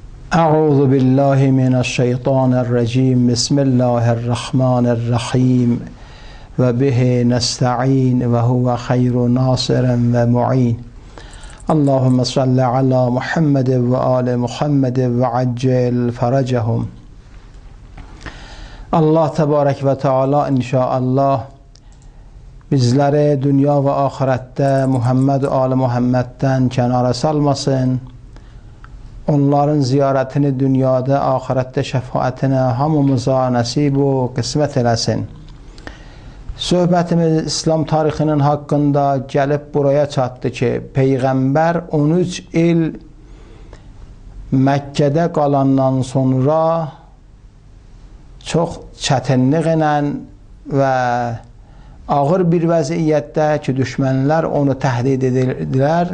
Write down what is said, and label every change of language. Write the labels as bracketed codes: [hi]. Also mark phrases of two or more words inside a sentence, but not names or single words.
[ar] أعوذ بالله من الشيطان الرجيم بسم الله الرحمن الرحيم وبه نستعين وهو خير ناصر ومعين اللهم صل على محمد وآل محمد وعجل فرجهم. [tr] Allah Tebarek ve Teala inşallah bizleri dünya ve ahirette Muhammed Ali Muhammed'den kenara salmasın. Onların ziyaretini dünyada, ahirette şefaatine hamımıza nasip ve kısmet eləsin. [az] Söhbətimiz İslam tarixinin haqqında gəlib buraya çatdı ki, Peyğəmbər 13 il Məkkədə qalandan sonra çox çətinliklə və ağır bir vəziyyətdə ki, düşmənlər onu təhdid edirdilər.